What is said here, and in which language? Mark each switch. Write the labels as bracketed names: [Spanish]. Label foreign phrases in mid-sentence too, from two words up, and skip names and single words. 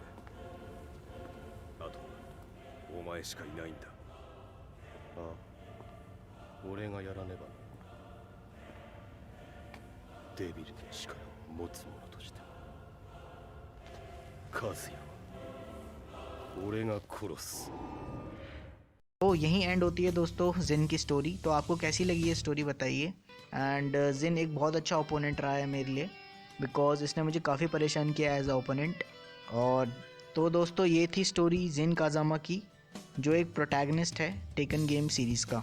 [Japanese] あとはお前しかいないんだ。ああ、俺がやらねば。デビルの力を持つ者としてカズヤは俺が殺す。 [Hindi] तो यहीं एंड होती है दोस्तों जिन की स्टोरी। तो आपको कैसी लगी ये स्टोरी बताइए। एंड जिन एक बहुत अच्छा ओपोनेंट रहा है मेरे लिए, बिकॉज इसने मुझे काफ़ी परेशान किया [English] as a opponent. [Hindi] और तो दोस्तों ये थी स्टोरी जिन काज़ामा की, जो एक प्रोटैगनिस्ट है टेकन [English] game series [Hindi] का।